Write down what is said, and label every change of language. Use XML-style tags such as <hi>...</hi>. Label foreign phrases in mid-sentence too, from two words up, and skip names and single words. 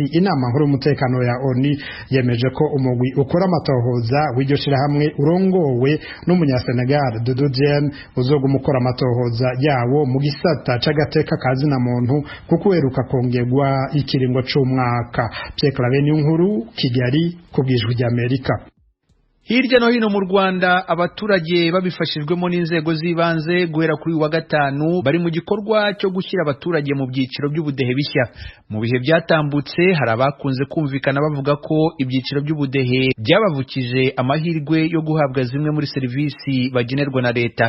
<rn>Inama nkuru y'umutekano ya ONU yemeje ko umugwi ukora amatohoza w'iryo shirahamwe urongowe n'umunyasenegal Doudou Diène uzoguma ukora amatohoza yawo mu gisata c'agateka kazina muntu kuko uheruka kongerwa ikiringo c'umwaka.</rn> <rw>Pierre Claver Nkuru, Kigali, kubwijwi ry'Amerika. Hirya no hino mu Rwanda abaturage babifashijwemo n'inzego z'ibanze guhera kuri wa gatanu bari mu gikorwa cyo gushyira abaturage mu byiciro by'ubudehe bishya. Mu bihe byatambutse hari abakunze kumvikana bavuga ko ibyiciro by'ubudehe byabavukije amahirwe yo guhabwa zimwe muri serivisi bagenerwa na leta.</rw>